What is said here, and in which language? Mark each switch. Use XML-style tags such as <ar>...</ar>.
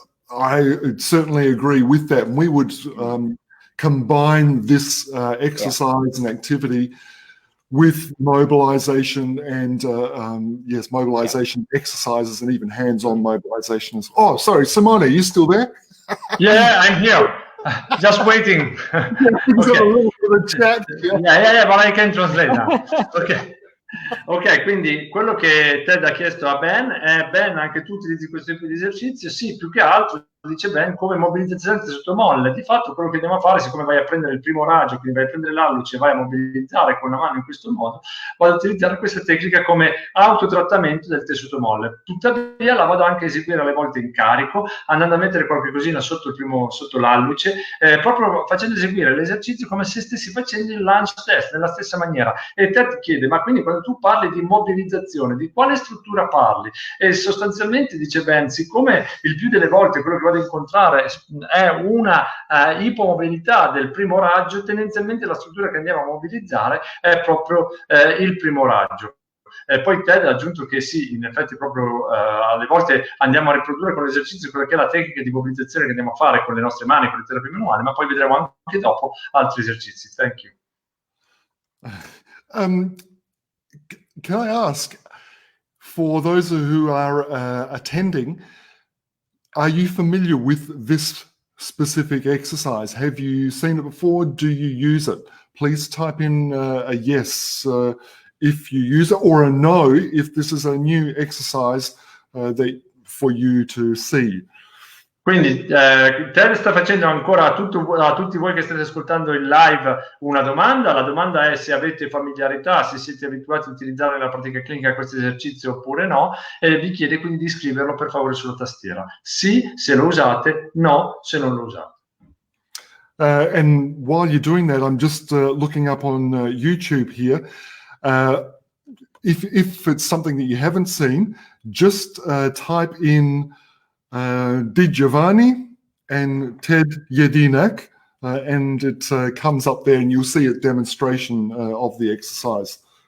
<en>I certainly agree with that. And we would combine this exercise and activity with mobilization and mobilization exercises and even hands-on mobilization. Oh, sorry, Simone, are you still there? Yeah, I'm here. Just waiting. Okay. A little bit of chat. Yeah, but I can translate now. Okay.</en> <it>Ok, quindi quello che Ted ha chiesto a Ben è: Ben, anche tu utilizzi questo tipo di esercizio? Sì, più che altro, dice Ben, come mobilizzazione sotto molle. Di fatto quello che andiamo a fare, siccome vai a prendere il primo raggio, quindi vai a prendere l'alluce e vai a mobilizzare con la mano in questo modo, vado ad utilizzare questa tecnica come autotrattamento del tessuto molle. Tuttavia la vado anche a eseguire alle volte in carico, andando a mettere qualche cosina sotto l'alluce, proprio facendo eseguire l'esercizio come se stessi facendo il lunge test nella stessa maniera. E Ted chiede: ma quindi quando tu parli di mobilizzazione, di quale struttura parli? E sostanzialmente, dice Ben, siccome il più delle volte quello che vado a incontrare è una ipomobilità del primo raggio, tendenzialmente la struttura che andiamo a mobilizzare è proprio il primo raggio. Poi Ted ha aggiunto che sì, in effetti proprio alle volte andiamo a riprodurre con l'esercizio quella che è la tecnica di mobilizzazione che andiamo a fare con le nostre mani, con le terapie manuali, ma poi vedremo anche dopo altri esercizi.</it> <en>Thank you. Can I ask, for those who are attending, are you familiar with this specific exercise? Have you seen it before? Do you use it? Please type in a yes if you use it, or a no if this is a new exercise for you to see.</en> <it>Quindi Ted sta facendo ancora a tutti voi che state ascoltando in live una domanda. La domanda è se avete familiarità, se siete abituati a utilizzare nella pratica clinica questo esercizio oppure no, e vi chiede quindi di scriverlo per favore sulla tastiera. Sì, se lo usate; no, se non lo usate.</it> <en>And while you're doing that, I'm just looking up on YouTube here. If it's something that you haven't seen, just type in Di Giovanni and Ted Jedynak, and it comes up there, and you'll see a demonstration of the exercise.</en>